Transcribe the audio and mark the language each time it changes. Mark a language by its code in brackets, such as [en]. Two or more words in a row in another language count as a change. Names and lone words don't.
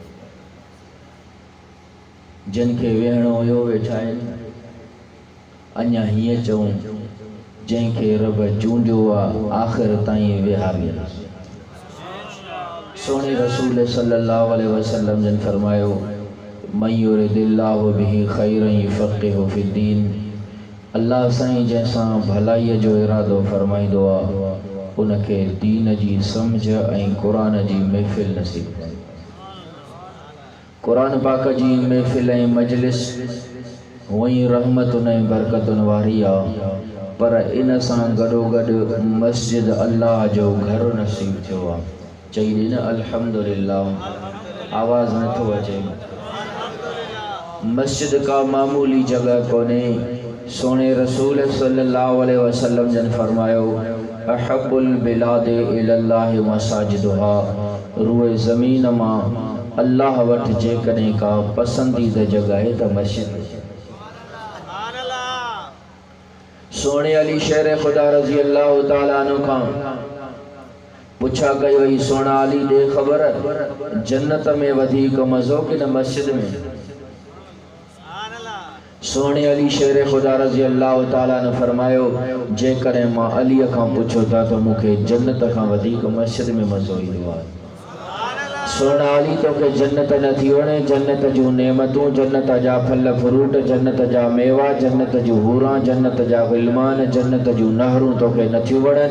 [sd] जिन खे वेहणो हुयो वेठा आहिनि। अञा हीअं चऊं जंहिंखे रब चूंडियो आहे आख़िर ताईं वेहारियल। सोने रसूल [ar] صلى الله عليه وسلم [sd] जन फरमायो [ar] من يرد الله به خيرا يفقهه في الدين. [sd] अल्लाह साईं जंहिंसां भलाईअ जो इरादो फरमाईंदो आहे उनखे दीन जी सम्झ ऐं क़ुरान जी महफ़िल नसीब करे। क़ुरान पाक जी महफ़िल ऐं मजलिस हुअई रहमतुनि ऐं बरकतुनि वारी आहे, पर इन सां गॾोगॾु मस्जिद अल्लाह जो घर नसीब थियो आहे। चई ॾे न अल्हम्दुलिल्लाह। आवाज़ नथो अचे। मस्जिद का मामूली जगह कोने। सोने रसूल [ar] صلى الله عليه وسلم [sd] जन फरमायो [ar] أحب البلاد إلى الله مساجدها. [sd] रूए ज़मीन मां अल्लाह वटि जेकॾहिं का पसंदीदा जगह है त मस्जिद। सोने अली शेर खुदा [ar] رضي الله تعالى عنه [sd] खां पुछा कई वई सोना अली दे ख़बर जन्नत में वधीक मज़ो कि न मस्जिद में? सोने अली शेर खुदा [ar] رضي الله تعالى [sd] ने फरमायो जेकॾहिं मां अलीअ खां पुछो था तो मूंखे जन्नत खां वधीक मस्जिद में मज़ो ईंदो आहे। सोना अली तोखे जन्नत न थी वणे। जन्नत जूं नेमतूं, जन्नत जा फल फ्रूट, जन्नत जा मेवा, जन्नत जूं हूरां, जन्नत जा ग़िलमान, जन्नत जूं नहरूं तोखे नथियूं वणनि।